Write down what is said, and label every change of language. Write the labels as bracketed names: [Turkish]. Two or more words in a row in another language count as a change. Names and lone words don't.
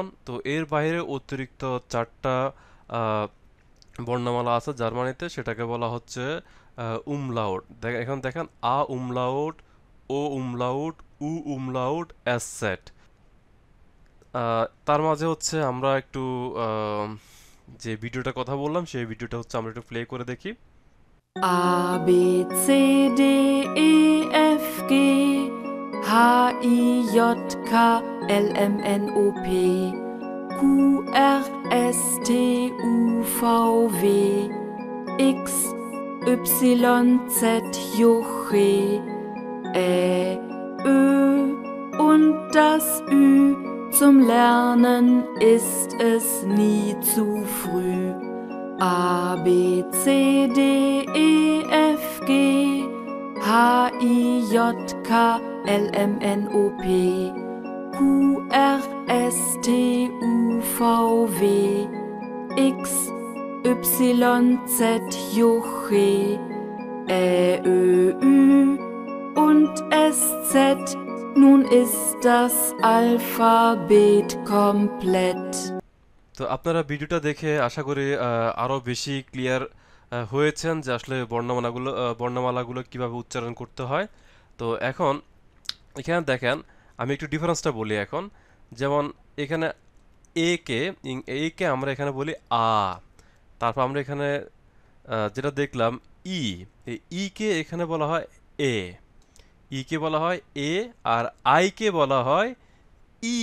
[Bangla] তো এর বাইরে অতিরিক্ত 4টা বর্ণমালা আছে জার্মানিতে, সেটাকে বলা হচ্ছে উমলাউট। এখন দেখেন আ উমলাউট, ও উমলাউট, উ উমলাউট, এস সেট। তার মাঝে হচ্ছে আমরা একটু যে ভিডিওটা কথা বললাম সেই ভিডিওটা হচ্ছে আমরা একটু প্লে করে দেখি। [German] A, B, C, D, E, F, G, H, I, J, K, L, M, N, O, P, Q, R, S, T, U, V, W, X, Y, Z, J, Ö und das Ü. Zum Lernen ist es nie zu früh. A, B, C, D, E, F, G, H, I, J, K, L, M, N, O, P, Q, R, S, T, U, V, W, X, Y, Z, J, Ö, Ü und S, Z. Nun ist das Alphabet komplett. [Bangla] তো আপনারা ভিডিওটা দেখে আশা করি আরও বেশি ক্লিয়ার হয়েছেন যে আসলে বর্ণমালাগুলো কিভাবে উচ্চারণ করতে হয়। তো এখন এখানে দেখেন, আমি একটু ডিফারেন্সটা বলি এখন। যেমন এখানে এ কে আমরা এখানে বলি আ, তারপর আমরা এখানে যেটা দেখলাম ই, ই কে এখানে বলা হয় এ, ই কে বলা হয় এ, আর আই কে বলা হয় ই।